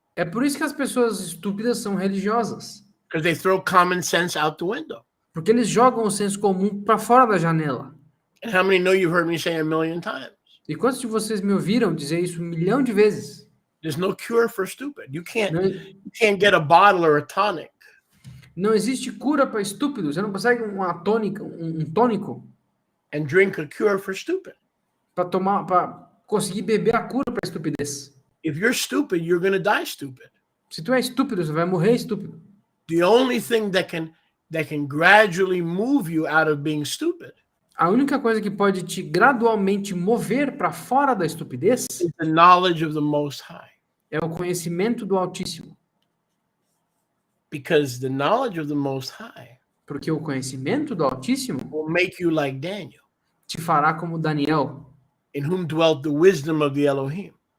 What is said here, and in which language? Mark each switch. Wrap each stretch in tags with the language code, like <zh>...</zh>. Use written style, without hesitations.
<pt>É por isso que as pessoas estúpidas são religiosas.</pt> <en>Because they throw common sense out the window.</en> <pt>Porque eles jogam o senso comum para fora da janela.</pt> <en>And how many know you've heard me say a million times?</en> <pt>E quantos de vocês me ouviram dizer isso 1 milhão de vezes?</pt> <en>There's no cure for stupid. You can't get a bottle or a tonic.</en> <pt>Não existe cura para estúpido. Você não consegue uma tônica, um tônico.</pt> <en>And drink a cure for stupid.</en> <pt>Para conseguir beber a cura para estupidez.</pt> <en>If you're stupid, you're going to die stupid.</en> <pt>Se tu é estúpido, você vai morrer estúpido.</pt> <en>The only thing that can gradually move you out of being stupid.</en> <pt>A única coisa que pode te gradualmente mover para fora da estupidez</pt> <en>is the knowledge of the Most High.</en> <pt>É o conhecimento do Altíssimo.</pt> <en>Because the knowledge of the Most High</en> <pt>Porque o conhecimento do Altíssimo</pt> <en>will make you like Daniel,</en> <pt>te fará como Daniel,</pt> <en>in whom dwelt the wisdom of the Elohim.</en>